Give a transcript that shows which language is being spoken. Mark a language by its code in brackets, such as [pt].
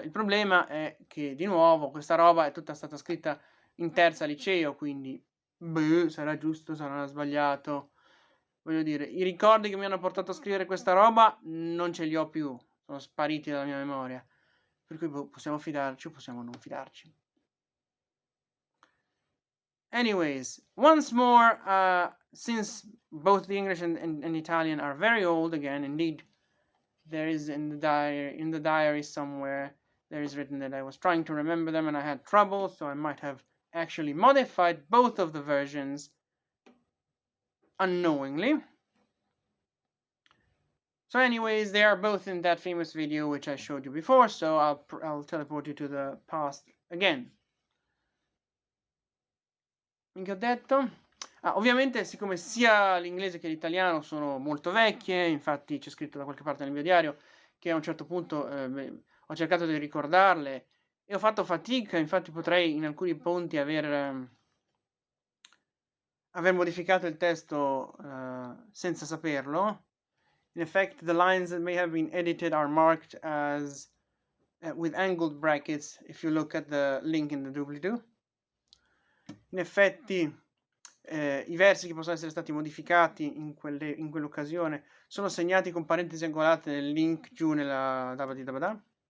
[it] Il problema è che, di nuovo, questa roba è tutta stata scritta in terza liceo, quindi sarà giusto, sarà sbagliato. Voglio dire, i ricordi che mi hanno portato a scrivere questa roba non ce li ho più, sono spariti dalla mia memoria. Per cui possiamo fidarci o possiamo non fidarci. [en] Anyways, once more, since both the English and Italian are very old, again, indeed, there is in the diary somewhere, there is written that I was trying to remember them and I had trouble, so I might have actually modified both of the versions unknowingly. So anyways, they are both in that famous video which I showed you before, so I'll teleport you to the past again. [it] Che ho detto? Ovviamente, siccome sia l'inglese che l'italiano sono molto vecchie, infatti c'è scritto da qualche parte nel mio diario che a un certo punto ho cercato di ricordarle e ho fatto fatica, infatti potrei in alcuni punti aver modificato il testo senza saperlo. [en] In effect, the lines that may have been edited are marked as with angled brackets if you look at the link in the doobly-doo. [it] In effetti i versi che possono essere stati modificati in quell'occasione sono segnati con parentesi angolate nel link giù nella Dabadì dabadà.